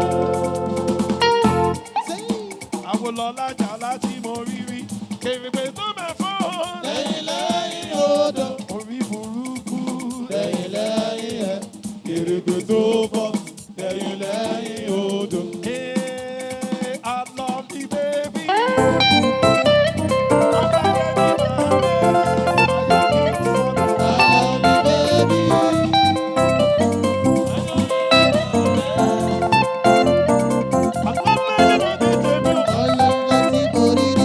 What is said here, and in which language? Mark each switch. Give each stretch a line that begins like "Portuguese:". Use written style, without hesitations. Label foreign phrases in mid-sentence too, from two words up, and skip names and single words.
Yoruba: Àwọn lọ́lájà láti mọ rírí. Kèrègbè tó máa fọ́. Lẹ́yìn lẹ́yìn odò. Orí burúkú. Lẹ́yìn lẹ́yìn ẹ̀. Kèrègbè tó fọ́. Lẹ́yìn lẹ́yìn odò.
English: Hey, I love you, baby.
Yoruba: Àlàbí bébí. Ọlọ́ngá tí mo rí rí.